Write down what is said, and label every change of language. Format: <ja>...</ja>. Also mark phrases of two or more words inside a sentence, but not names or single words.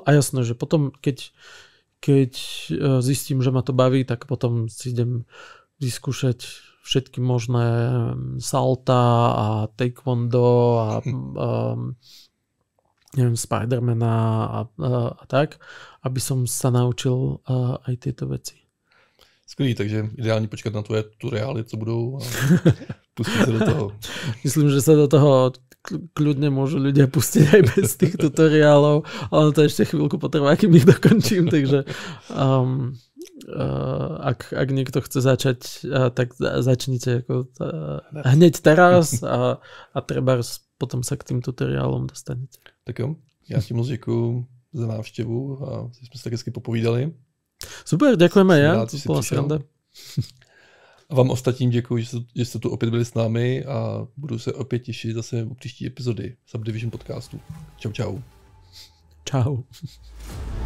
<sk>A jasné, že potom, keď zistím, že ma to baví, tak potom si idem vyskúšať všetky možné salta a taekwondo a neviem, Spidermana a tak, aby som sa naučil aj tieto veci.</sk> <cs>Skvělý, takže ideální počkat na tvoje tutoriály, co budou a pustit se do toho.</cs> <sk>Myslím, že sa do toho kľudne môžu ľudia pustiť aj bez tých tutoriálov, ale to ešte chvíľku potrvá, kým ich dokončím, takže ak niekto chce začať, tak začnite hneď teraz a treba potom sa k tým tutoriálom dostanete.</sk> <cs>Tak jo, já ti moc děkuju za návštěvu a jsme se tak hezky popovídali.</cs> <sk>Super, ďakujem aj ja, to bola sranda.</sk> <cs>A vám ostatním děkuji, že jste tu opět byli s námi a budu se opět těšit zase u příští epizody Subdivision podcastu. Čau, čau. Čau.</cs>